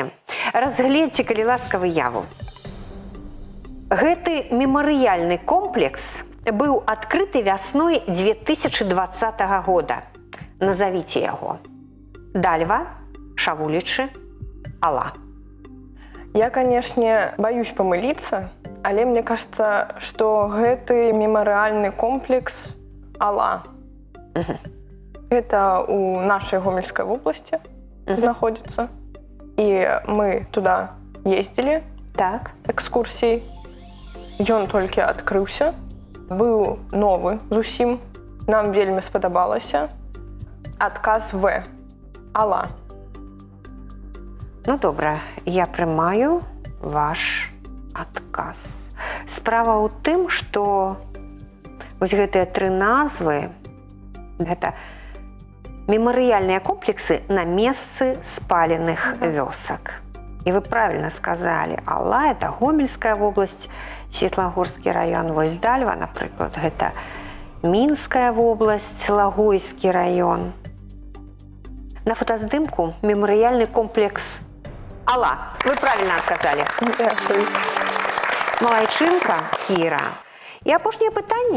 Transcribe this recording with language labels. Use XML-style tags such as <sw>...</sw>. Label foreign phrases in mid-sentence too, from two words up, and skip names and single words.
<be>Разгледзьце, калі ласка, выяву. Гэты мемарыяльны комплекс быў адкрыты вясной 2020 года. Назавіце яго. Дальва, Шавулічы, Ала.</be> <ru>Я, конечно, боюсь помылиться, але мне кажется, что гэты мемориальный комплекс Ала. Это у нашей Гомельской области находится. И мы туда ездили,</ru> <be>Так.</be> <ru>экскурсией.</ru> <be>Ён толькі адкрыўся, быў новы зусім, нам вельмі спадабалася. Адказ В. Ала. Ну, добра, я прымаю ваш адказ. Справа ў тым, што вось гэтыя 3 назвы, гэта мемарыяльныя комплексы на месцы спаленых вёсак.</be> <ru>І вы правильно сказали, Ала – это Гомельская область,</ru> <be>Светлагорскі район, вось Дальва, напрыклад, гэта Мінская область, Лагойскі район. На фотаздымку мемарыяльны комплекс Ала.</be> <ru>Вы правильно отказали.</ru> <be>Дякую. Малайчынка, Кіра. І апошняе пытанне.</be>